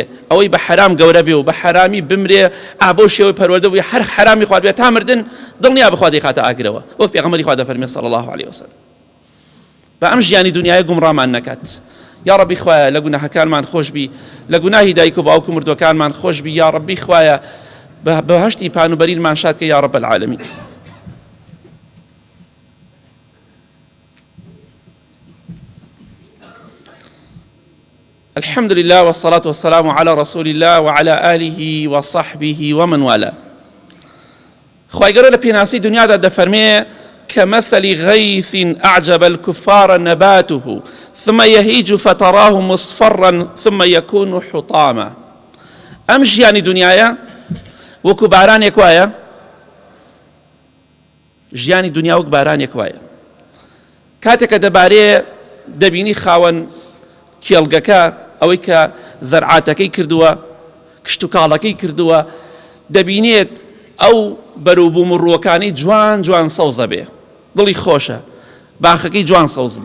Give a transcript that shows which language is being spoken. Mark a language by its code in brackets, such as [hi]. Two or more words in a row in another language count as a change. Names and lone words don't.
[ckb] ئەوەی بە حەرام گەورە بێ و بە حەرامی بمرێ، بۆ شێوەی پەروەردە بووی هەر حەرامی خوارد بێت تا مردن دڵنیا بخوا دەیخاتە ئاگرەوە، وەک پێغەمبەری خوا دەفەرمێ [ar] صلی الله علیه وسلم. [ckb] بە ئەم ژیانی دنیای گومڕامان نەکات. [ar] یا ربی [ckb] خوایە لە گوناهەکانمان خۆش بی، لە گوناهی دایک و باوک و مردوەکانمان خۆش بی. [ar] یا ربی [ckb] خوایە بەهەشتی پانوبەریمان شاد کە [ar] یا رب العالمین. الحمد لله والصلاة والسلام على رسول الله وعلى آله وصحبه ومن والاه. [ckb] خواهی گەورە لە پێناسی دنیادا دەفەرمێ [ar] كمثل غيث أعجب الكفار نباته ثم يهيج فتراه مصفرا ثم يكون حطاما. [ckb] ئەم ژیانی دنیاە وەکو بارانێک وایە، ژیانی دنیا وەک بارانێک وایە. کاتێکە دەبارێ دەبینی خاوەن کێڵگەکە ئەوەی کە زەرعاتەکەی کردووە، کشت و کاڵەکەی کردووە، دەبینێت ئەو بەرووبوو مڕووەکانی جوان جوان سەوزە بێ، دڵی خۆشە، باخەکەی جوان سەوز بوو.